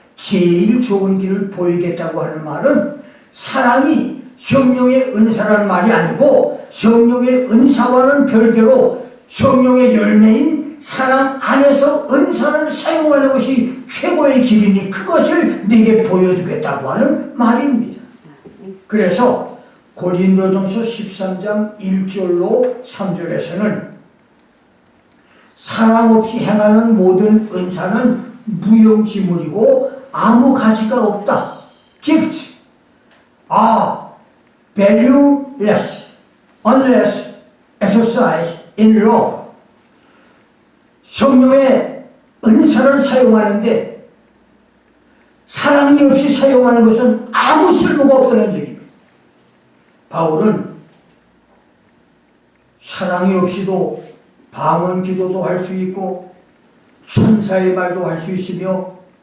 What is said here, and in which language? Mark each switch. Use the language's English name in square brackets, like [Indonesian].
[Korean] 제일 좋은 길을 보이겠다고 하는 말은 사랑이 성령의 은사라는 말이 아니고 성령의 은사와는 별개로 성령의 열매인 사랑 안에서 은사를 사용하는 것이 최고의 길이니 그것을 내게 보여주겠다고 하는 말입니다. 그래서 고린도전서 13장 1절로 3절에서는 사랑 없이 행하는 모든 은사는 무용지물이고 아무 가치가 없다. [English] Gifts are valueless unless exercised in love. [Korean] 성령의 은사를 사용하는데 사랑이 없이 사용하는 것은 아무 쓸모가 없다는 얘기입니다. 바울은 사랑이 없이도 방언 기도도 할 수 있고 천사의 말도 할 수 있으며